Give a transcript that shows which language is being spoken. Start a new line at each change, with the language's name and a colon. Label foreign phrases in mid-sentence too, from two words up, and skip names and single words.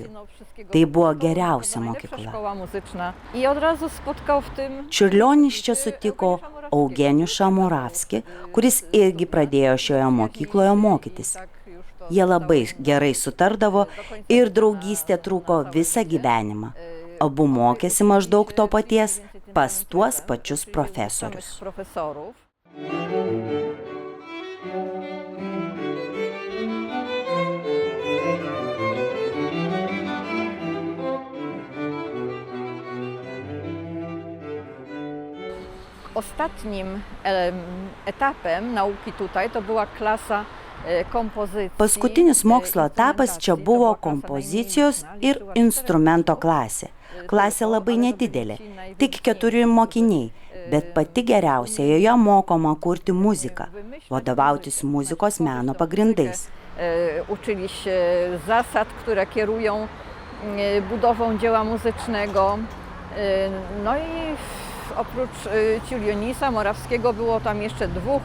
Lithuanian: Tai buvo geriausia mokykla. Čiurlionis čia sutiko Eugeniušą Moravskį, kuris irgi pradėjo šioje mokykloje mokytis. Jie labai gerai sutardavo ir draugystė truko visą gyvenimą. Abu mokėsi maždaug to paties pas tuos pačius profesorius.
Polish: Ostatnim etapem nauki tutaj to była klasa kompozicijos.
Lithuanian: Paskutinis mokslo etapas čia buvo kompozicijos ir instrumento klasė. Klasė labai nedidelė, tik 4 mokiniai, bet pati geriausia joje mokoma kurti muziką, vadovautis muzikos meno pagrindais.
Polish: Uczyli się zasad, które kierują budową dzieła muzycznego. No i oprócz Čiurlionisa, Moravskiego było tam jeszcze 2.